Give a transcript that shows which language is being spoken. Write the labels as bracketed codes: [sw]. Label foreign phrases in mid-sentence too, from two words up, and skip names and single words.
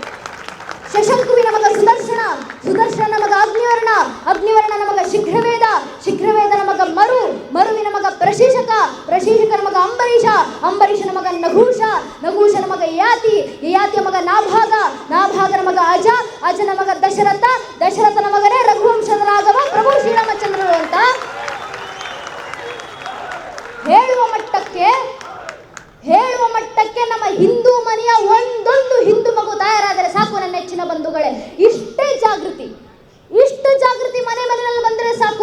[kn] ಶಶಂಕುವಿನ ಮಗ ಸುದರ್ಶನ, ಸುದರ್ಶನ ಮಗ ಅಗ್ನಿವರ್ಣ, ಅಗ್ನಿವರ್ಣನ ಮಗ ಶೀಘ್ರವೇದ, ಶೀಘ್ರವೇದನ ಮಗ ಮರು, ಮರುವಿನ ಮಗ ಪ್ರಶೀಷಕ, ಪ್ರಶೀಷಕನ ಮಗ ಅಂಬರೀಷ, ಅಂಬರೀಷನ ಮಗ ನಘೂಷ, ನಘೂಷನ ಮಗ ಯಯಾತಿ, ಯಯಾತಿಯ ಮಗ ನಾಭಾಗ, ನಾಭಾಗನ ಮಗ ಅಜ, ಅಜನ ಮಗ ದಶರಥ, ದಶರಥನ ಮಗನೇ ರಘುವಂಶದ ರಾಘವ ಪ್ರಭು ಶ್ರೀರಾಮಚಂದ್ರರು ಅಂತ ಹೇಳುವ ಮಟ್ಟಕ್ಕೆ ನಮ್ಮ ಹಿಂದೂ ಮನೆಯ ಒಂದೊಂದು ಹಿಂದೂ ಮಗು ತಯಾರಾದರೆ ಸಾಕು ನನ್ನ ನೆಚ್ಚಿನ ಬಂಧುಗಳೇ. ಇಷ್ಟೇ ಜಾಗೃತಿ, ಇಷ್ಟು ಜಾಗೃತಿ ಮನೆಯಲ್ಲಿ ಬಂದರೆ ಸಾಕು.